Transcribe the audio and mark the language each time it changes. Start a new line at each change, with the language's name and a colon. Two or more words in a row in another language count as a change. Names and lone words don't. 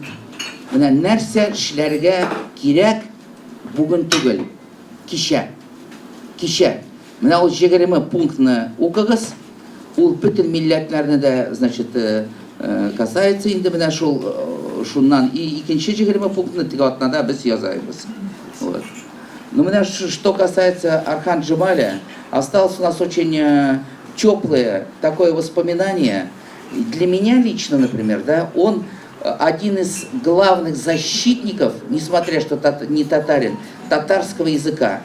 Tatar: Менә нәрсә эшләргә кирәк бүген түгел, кичә. Менә ул 20 пунктны укыгыз. Ул бөтен милләтләрне дә,
Russian: значит, касается
Tatar: инде менә шуннан и икенче 20 пунктны теге атнада без язайбыз.
Russian: Вот. Но менә что касается Архан Джемаля, осталось у нас очень теплое такое воспоминание. Для меня лично, например, да, он один из главных защитников, несмотря что не татарин, татарского языка.